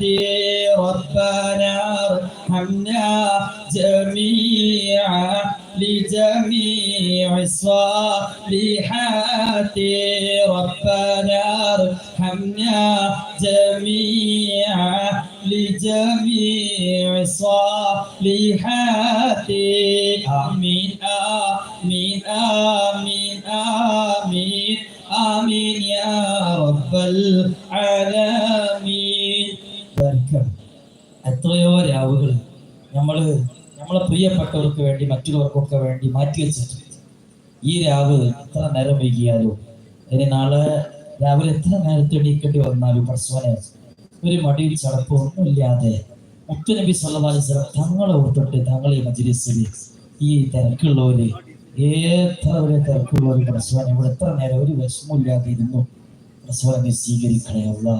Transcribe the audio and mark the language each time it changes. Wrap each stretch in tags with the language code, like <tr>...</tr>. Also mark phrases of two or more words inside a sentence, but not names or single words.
<ar>ربنا ارحمنا جميعا لجميع الصالحات ربنا ارحمنا جميعا لجميع الصالحات آمين آمين آمين آمين آمين يا رب العالمين.</ar> <ml>എത്രയോ രാവുകൾ നമ്മളെ പ്രിയപ്പെട്ടവർക്ക് വേണ്ടി മറ്റുള്ളവർക്കൊക്കെ വേണ്ടി മാറ്റി വെച്ചിട്ടുണ്ട്. ഈ രാവ് എത്ര നേരം വൈകിയാലും ഇനി നാളെ രാവിലെ എത്ര നേരത്തെ എണീക്കേണ്ടി വന്നാലും പരസ്പരം ഒരു മടിയിൽ ചടപ്പൊന്നുമില്ലാതെ മുത്തുനബി</ml> <ar>صلى الله عليه وسلم</ar> <ml>തങ്ങളെ ഓർത്തിട്ട് തങ്ങൾ ഈ മജ്‌ലിസിൽ ഈ തിരക്കുള്ളവര് എത്ര വലിയ തിരക്കുള്ളവര് പരസ്പരം ഇവിടെ എത്ര നേരം ഒരു വിഷമമില്ലാതെ ഇരുന്നു പരസ്പരം സ്വീകരിക്കണേ അല്ലാഹ്.</ml>